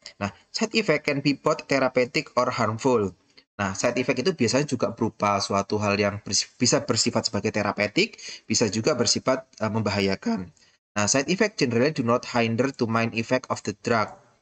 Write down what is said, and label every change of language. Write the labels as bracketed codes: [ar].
[en] Nah, side effect can be both therapeutic or harmful. [id] Nah, side effect itu biasanya juga berupa suatu hal yang bisa bersifat sebagai terapeutik, bisa juga bersifat membahayakan. [en] Nah, side effect generally do not hinder to main effect of the drug.